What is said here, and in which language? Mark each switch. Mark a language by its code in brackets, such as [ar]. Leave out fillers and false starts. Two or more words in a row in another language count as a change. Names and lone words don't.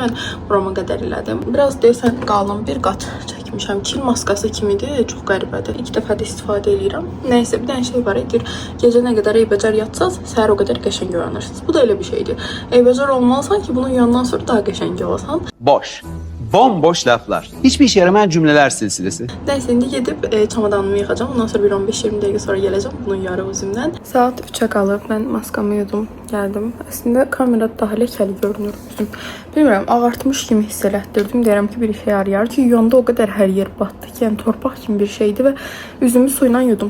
[az] Mən burama qədər elədim. Biraz deyəsən qalın bir qat çəkmişəm. Çin maskası kimidir. Çox qəribədir. İlk dəfə də istifadə edirəm. Nəysə, bir dənə şey var idi. Gecə nə qədər eybəcər yatsaz, səhər o qədər qəşəng görünürsünüz. Bu da elə bir şeydir. Eybəcər olmalısan ki, bunu yuyandan sonra daha qəşəng olasan. [tr] Boş. Bomboş laflar. Hiçbir işe yaramayan cümleler silsilesi. [az] Nəysə, indi gedib çamadanımı yığacağam. Ondan sonra bir 15-20 dəqiqə sonra gələcəm. Bunu yarı özümdən. Saat 3-ə qalıb. Mən maskamı yudum, gəldim. Əslində kamerada daha ləkəli görünür üzüm. Bilmirəm, ağartmış kimi hiss elətdirdim. Deyirəm ki, bir işə yarayar ki, yuyanda o qədər hər yer batdı ki, yəni torpaq kimi bir şeydi və üzümü suyla yudum.